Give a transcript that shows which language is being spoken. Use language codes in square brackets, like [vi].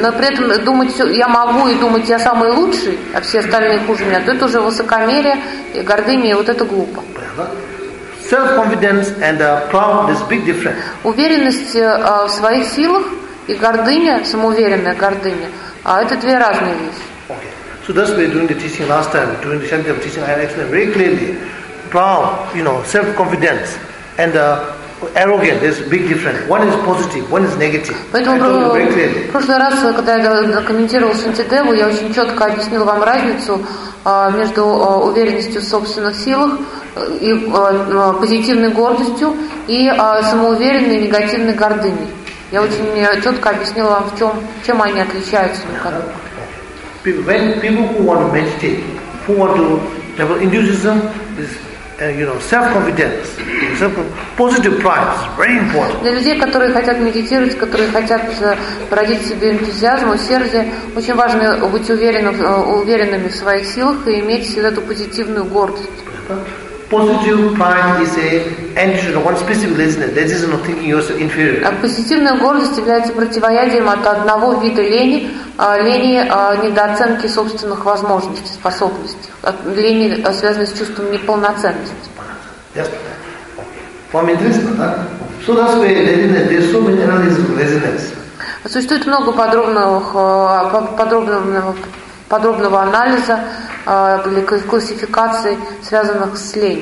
[ru] Но при этом думать, я могу, и думать, я самый лучший, а все остальные хуже меня, то это уже высокомерие, и гордыня, и вот это глупо. [en] Self-confidence and proud is big difference. [ru] Уверенность в своих силах и гордыня, самоуверенная гордыня, это две разные вещи. [en] Okay. So that's why during the teaching last time, during the Shantyam teaching, I explained very clearly, proud, you know, self-confidence and arrogant, there's a big difference. One is positive, one is negative. [ru] Поэтому [en] I told you very clearly. [ru] В прошлый раз, когда я комментировал Шантидеву, я очень четко объяснил вам разницу между уверенностью в собственных силах и позитивной гордостью и самоуверенной негативной гордыней. Я очень четко объяснил вам, чем они отличаются. [en] When people who want to meditate, who want to have Hinduism, is you know, self-confidence, positive pride, very important. [ru] Для людей, которые хотят медитировать, которые хотят породить в себе энтузиазм, усердие, очень важно быть уверенными в своих силах и иметь всегда эту позитивную гордость. [en] Positive pride is a antidote to one specific laziness. That is not thinking yourself inferior. [ru] А позитивная гордость является противоядием от одного вида лени, лени недооценки собственных возможностей, способностей, лени, связанной с чувством неполноценности. [en] Yes. [ru] Вам интересно, да? [en] So that's why there's so many analysis of laziness. [ru] Существует много подробного анализа или классификации, связанных с